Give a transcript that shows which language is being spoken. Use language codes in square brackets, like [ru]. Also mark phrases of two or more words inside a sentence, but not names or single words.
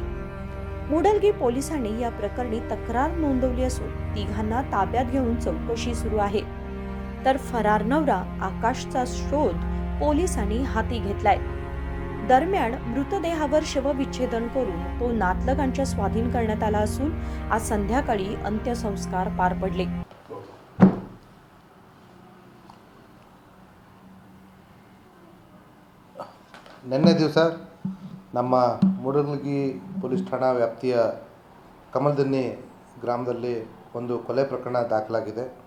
[mr] मुडलगी पोलिसांनी या प्रकरणी तक्रार नोंदवली असून तिघांना ताब्यात घेऊन चौकशी सुरू आहे. तर फरार नवरा आकाशचा शोध पोलिसांनी हाती घेतलाय. दरम्यान मृतदेहावर शवविच्छेदन करून तो नातलगांच्या स्वाधीन करण्यात आला असून आज संध्याकाळी अंत्यसंस्कार पार पडले. [kn] ನಿನ್ನೆ ದಿವಸ ನಮ್ಮ ಮೂಡಲಗಿ ಪೊಲೀಸ್ ಠಾಣಾ ವ್ಯಾಪ್ತಿಯ ಕಮಲದಿನ್ನಿ ಗ್ರಾಮದಲ್ಲಿ ಒಂದು ಕೊಲೆ ಪ್ರಕರಣ ದಾಖಲಾಗಿದೆ.